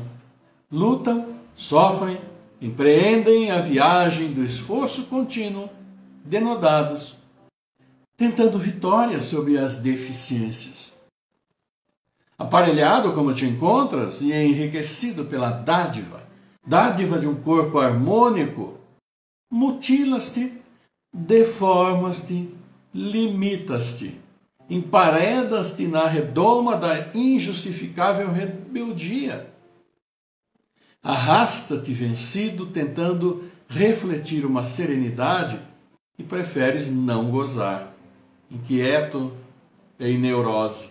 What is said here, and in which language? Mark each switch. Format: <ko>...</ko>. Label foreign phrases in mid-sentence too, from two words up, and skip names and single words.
<pt>Lutam, sofrem, empreendem a viagem do esforço contínuo, denodados, tentando vitória sobre as deficiências. Aparelhado como te encontras e enriquecido pela dádiva de um corpo harmônico, mutilas-te, deformas-te, limitas-te, emparedas-te na redoma da injustificável rebeldia. Arrasta-te vencido, tentando refletir uma serenidade e preferes não gozar, inquieto e em neurose.</pt>